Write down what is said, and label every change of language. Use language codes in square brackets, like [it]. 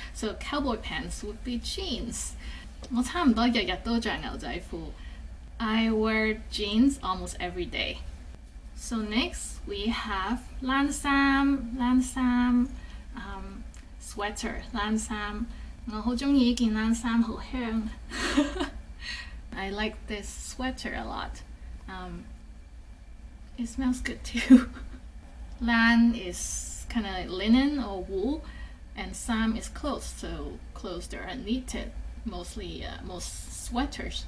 [en] So cowboy pants would be jeans. [yue] 我差唔多日日都着牛仔褲. [en] I wear jeans almost every day. So next we have 冷衫, sweater 冷衫. [yue] 我好鍾意呢件冷衫，好香。 [en] I like this sweater a lot. It smells good too. Lan is kind of like linen or wool, and sam is clothes, so clothes that are knitted, mostly most sweaters.